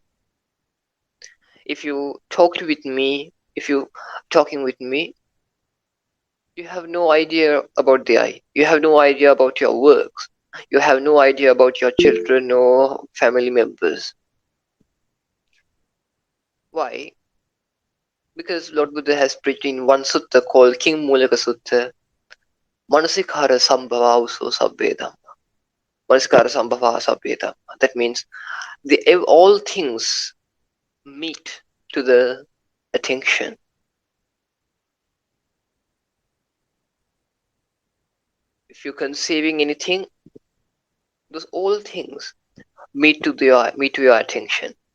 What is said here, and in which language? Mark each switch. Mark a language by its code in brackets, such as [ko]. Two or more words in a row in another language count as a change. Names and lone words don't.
[en] If you talked with me, if you talking with me, you have no idea about the I. You have no idea about your works. You have no idea about your children or family members. Why? Because Lord Buddha has preached in one sutta called King Mulaka Sutta, [pi] Manasikara Sambhava Uso Sabbedam. Manasikara Sambhava Sabbedam. [en] That means all things meet to the attention. If you're conceiving anything, those all things meet to your attention.